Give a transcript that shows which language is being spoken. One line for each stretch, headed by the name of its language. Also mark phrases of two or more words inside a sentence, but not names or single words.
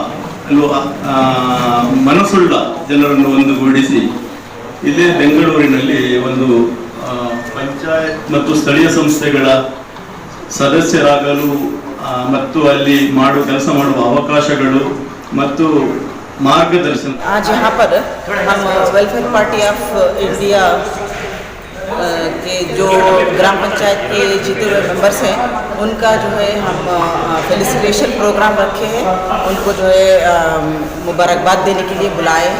Kannada: ಮನಸ್ಸುಳ್ಳ ಜನರನ್ನು ಒಂದುಗೂಡಿಸಿ ಇಲ್ಲೇ ಬೆಂಗಳೂರಿನಲ್ಲಿ ಒಂದು ಪಂಚಾಯತ್ ಮತ್ತು ಸ್ಥಳೀಯ ಸಂಸ್ಥೆಗಳ ಸದಸ್ಯರಾಗಲು ಮತ್ತು ಅಲ್ಲಿ ಕೆಲಸ ಮಾಡುವ ಅವಕಾಶಗಳು ಮತ್ತು मार्गदर्शन।
Hindi: आज यहाँ पर हम वेलफेयर पार्टी ऑफ इंडिया के जो ग्राम पंचायत के जीते हुए मेंबर्स हैं उनका जो है हम
English: felicitation programme
Hindi: रखे हैं, उनको जो है मुबारकबाद देने के लिए बुलाए हैं।